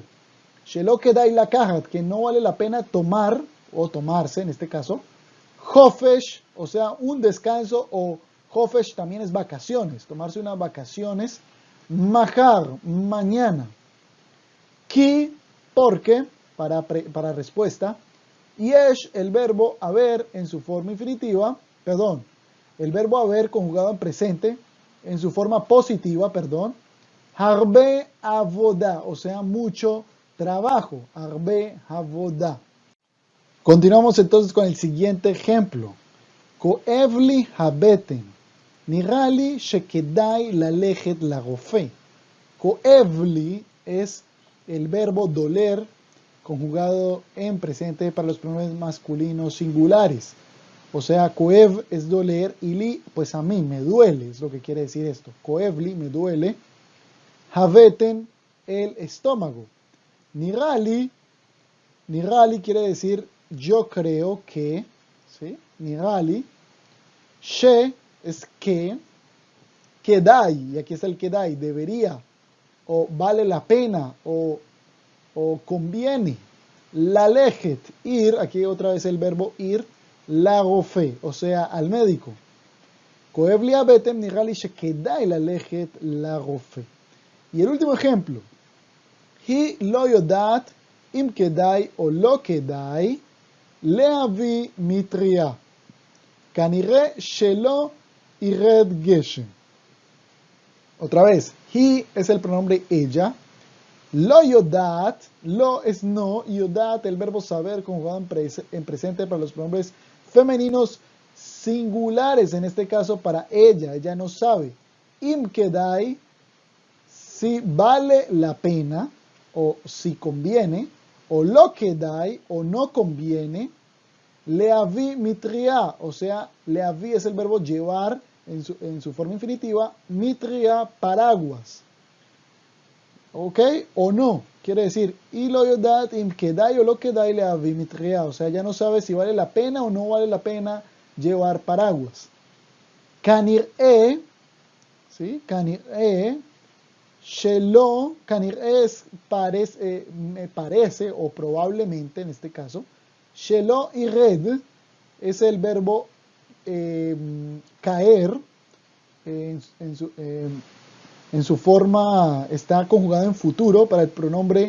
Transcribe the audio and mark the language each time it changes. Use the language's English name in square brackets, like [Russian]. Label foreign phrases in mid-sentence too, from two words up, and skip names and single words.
[Hebrew] שלא כדאי לקחת, [Spanish] que no vale la pena tomar, o tomarse en este caso, hofesh, o sea, un descanso, o hofesh también es vacaciones, tomarse unas vacaciones, mahar, mañana. Ki, porque, para respuesta, yesh, el verbo haber en su forma infinitiva, el verbo haber conjugado en presente, en su forma positiva, [Hebrew] הרבה עבודה, [Spanish] o sea, mucho trabajo, [Hebrew] הרבה עבודה. [Spanish] Continuamos entonces con el siguiente ejemplo. [Hebrew] כואב לי הבטן, נראה לי שכדאי ללכת לרופא. [Spanish] Koevli es el verbo doler conjugado en presente para los pronombres masculinos singulares. O sea, koev es doler y li, pues a mí me duele, es lo que quiere decir esto. Koevli, me duele. Habeten, el estómago. Nirali quiere decir yo creo que, ¿sí? Nirali. She es que. Kedai, y aquí está el kedai, debería, o vale la pena, o conviene. Lalejet, ir, aquí otra vez el verbo ir, larofe, o sea, al médico. [Hebrew] כואב לי הבטן נראה לי שכדאי ללכת לרופא. [Spanish] Y el último ejemplo. [Hebrew] היא לא יודעת אם כדאי או לא כדאי להביא מטריה. כנראה שלא ירד גשם. [Spanish] Otra vez, hi es el pronombre ella. [Hebrew] לא יודעת, [Spanish] lo es no, y yodat el verbo saber conjugado en presente para los pronombres femeninos singulares, en este caso para ella no sabe. [Hebrew] אם כדאי, [Spanish] si vale la pena, o si conviene, o lo que dai, o no conviene. [Hebrew] להביא מטריה, [Spanish] o sea, leavi es el verbo llevar en su forma infinitiva, mitria, paraguas. ¿Ok? O no, quiere decir, y [Hebrew] לא יודעת אם כדאי או לא כדאי להביא מטריה, [Spanish] o sea, ya no sabe si vale la pena o no vale la pena llevar paraguas. [Hebrew] Kanir'e, ¿sí? כנראה, שלא, כנראה [Spanish] es me parece, o probablemente en este caso. Shelo y red es el verbo caer, en su forma, está conjugado en futuro para